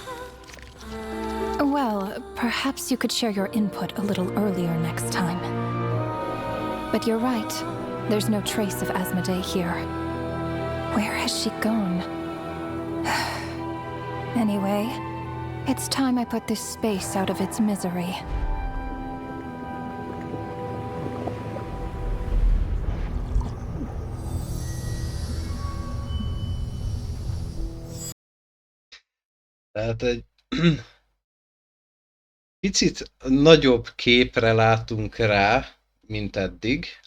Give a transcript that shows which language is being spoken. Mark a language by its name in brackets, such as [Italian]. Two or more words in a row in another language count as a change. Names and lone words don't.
[English] Well, perhaps you could share your input a little earlier next time. But you're right. There's no trace of Asmodee here. Where has she gone? Anyway, it's time I put this space out of its misery. [Hungarian] Tehát egy picit nagyobb képre látunk rá, mint eddig.